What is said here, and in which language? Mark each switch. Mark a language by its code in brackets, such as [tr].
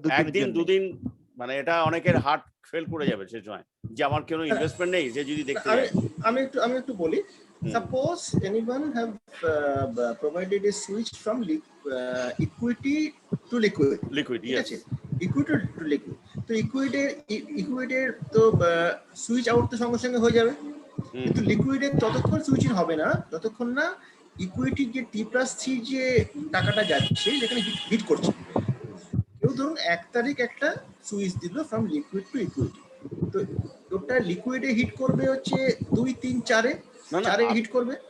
[bn] দুদিন, মানে এটা অনেকের হার্ট ফেল করে যাবে সে সময়, যে আমার কোনো ইনভেস্টমেন্ট নেই, যে যদি দেখতে যায়। [en] আমি একটু বলি, suppose anyone have provided a switch from equity to liquid, yes, equity to liquid, [bn] তো ইকুইটির তো সুইচ আউট তো সঙ্গে সঙ্গে হয়ে যাবে, কিন্তু লিকুইডের ততক্ষণ সুইচিং হবে না যতক্ষণ না ইকুইটির যে T+3 যে টাকাটা যাচ্ছে যেখানে হিট করছে। কেউ ধরুন 1 তারিখ একটা সুইচ দিল [en] from liquid to equity, [bn] তো ওটা লিকুইডে হিট করবে হচ্ছে 2, 3, 4 হিট করবে।